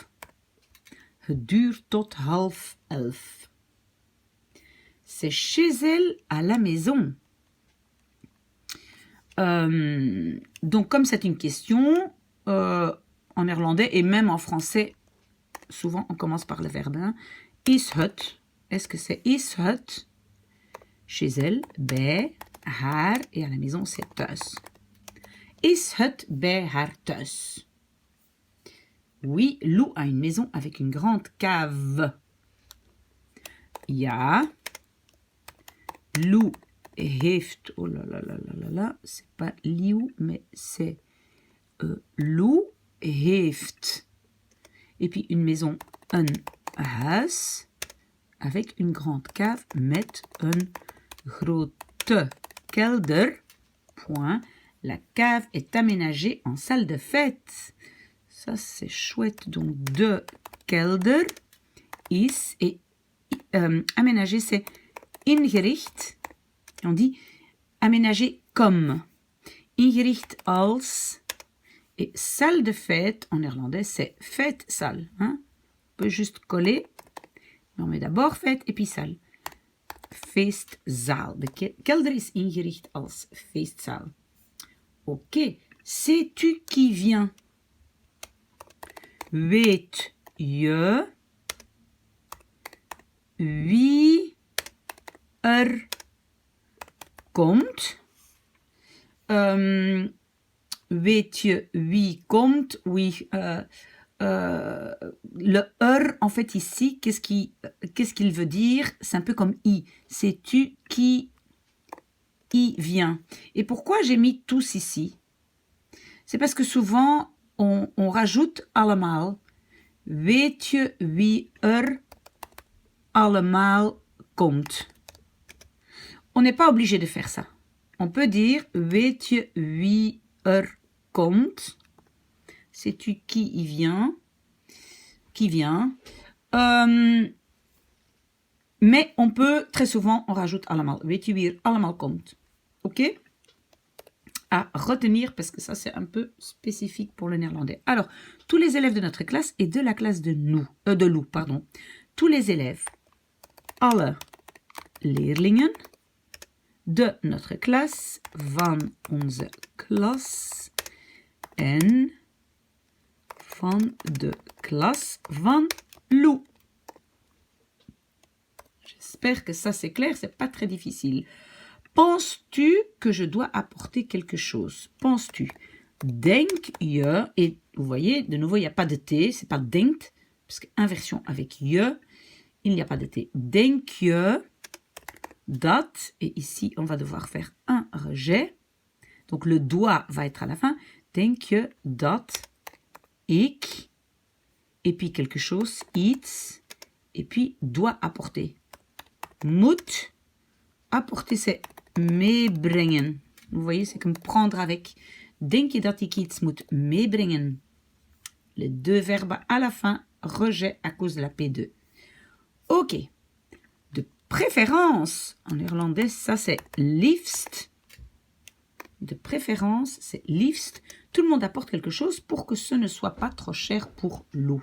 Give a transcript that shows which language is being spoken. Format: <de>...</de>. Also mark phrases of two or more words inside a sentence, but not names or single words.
<nl>Het duurt tot 10:30.</nl> <fr>C'est chez elle à la maison. Donc, comme c'est une question, en néerlandais et même en français, souvent on commence par le verbe. Hein.</fr> <nl>Is het?</nl> <fr>Est-ce que c'est</fr> <nl>is het?</nl> <fr>Chez elle,</fr> <nl>bij haar,</nl> <fr>et à la maison, c'est thuis.</fr> <nl>Is het bij haar thuis?</nl> <fr>Oui, Lou a une maison avec une grande cave.</fr> <nl>Ja, Lou heeft,</nl> <fr>oh là là là là là là, c'est pas Liu, mais c'est Lou heeft. Et puis une maison,</fr> <nl>een huis,</nl> <fr>avec une grande cave,</fr> <nl>met een grote kelder.</nl> <fr>Point. La cave est aménagée en salle de fête. Ça, c'est chouette. Donc,</fr> <nl>de kelder is,</nl> <fr>et aménagé, c'est ingericht. On dit aménagé comme.</fr> <nl>Ingericht als.</nl> <fr>Et salle de fête, en néerlandais, c'est fêtsaal. Hein? On peut juste coller. Mais on met d'abord fête et puis salle.</fr> <nl>Feestzaal. De kelder is ingericht als feestzaal.</nl> <fr>Ok. Sais-tu qui vient?</fr> <nl>Weet je wie komt? Weet je wie komt?</nl> <fr>Oui. Le en fait, ici, qu'est-ce qu'il veut dire? C'est un peu comme i. Sais-tu qui y vient? Et pourquoi j'ai mis tous ici? C'est parce que souvent, on rajoute allemaal.</fr> <nl>Weet je wie allemaal komt?</nl> <fr>On n'est pas obligé de faire ça. On peut dire,</fr> <nl>weet je wie komt?</nl> <fr>Sais-tu qui y vient? Qui vient? Mais on peut, très souvent, on rajoute allemaal.</fr> <nl>Weet je wie allemaal komt?</nl> <fr>Ok? À retenir, parce que ça, c'est un peu spécifique pour le néerlandais. Alors, tous les élèves de notre classe et de la classe de Lou, pardon. Tous les élèves,</fr> <nl>alle leerlingen</nl> <fr>de notre classe,</fr> <nl>van onze klas, en van de klas van Lou.</nl> <fr>J'espère que ça c'est clair, c'est pas très difficile. Penses-tu que je dois apporter quelque chose? Penses-tu?</fr> <nl>Denk je,</nl> <fr>et vous voyez, de nouveau, il n'y a pas de T, c'est pas denkt, parce qu'inversion avec je, il n'y a pas de T.</fr> <nl>Denk je dat,</nl> <fr>et ici, on va devoir faire un rejet. Donc, le doigt va être à la fin.</fr> <nl>Denk je dat ik,</nl> <fr>et puis quelque chose, iets, et puis doit apporter. Moet apporter, c'est meebrengen. Vous voyez, c'est comme prendre avec.</fr> <nl>Denk je dat ik iets moet meebrengen?</nl> <fr>Les deux verbes à la fin, rejet à cause de la P2. Ok. De préférence, en néerlandais, ça c'est liefst. De préférence, c'est liefst. Tout le monde apporte quelque chose pour que ce ne soit pas trop cher pour Lou.</fr>